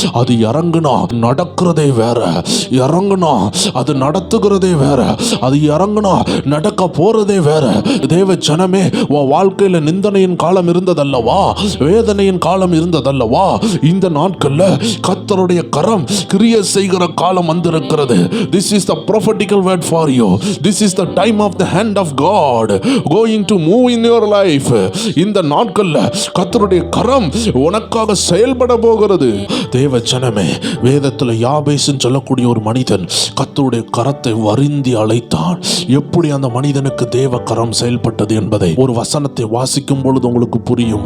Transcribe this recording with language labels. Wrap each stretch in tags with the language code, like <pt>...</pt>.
<ta>அது இறங்குனா நடக்கிறதே வேற, இறங்குனா அது நடத்துகிறதே வேற, அது இறங்குனா நடக்க போறதே வேற. தேவ ஜனமே, உன் வாழ்க்கையில நிந்தனையின் காலம் இருந்ததல்லவா, வேதனையின் காலம் இருந்ததல்லவா, இந்த நாட்கள்ல கர்த்தருடைய கரம் கிரியை செய்கிற காலம் வந்திருக்கிறது.</ta> <en>This is the prophetical word for you. This is the time of the hand of God going to move in your life.</en> <ta>இந்த நாட்கள்ல கர்த்தருடைய கரம் உனக்காக செயல்பட போகிறது. தேவ ஜனமே, வேதத்துல யாபேசுன்னு சொல்லக்கூடிய ஒரு மனிதன் கர்த்தருடைய கரத்தை வருந்தி அழைத்தான். எப்படி அந்த மனிதனுக்கு தேவ கரம் செயல்பட்டது என்பதை ஒரு வசனத்தை வாசிக்கும் பொழுது உங்களுக்கு புரியும்.</ta>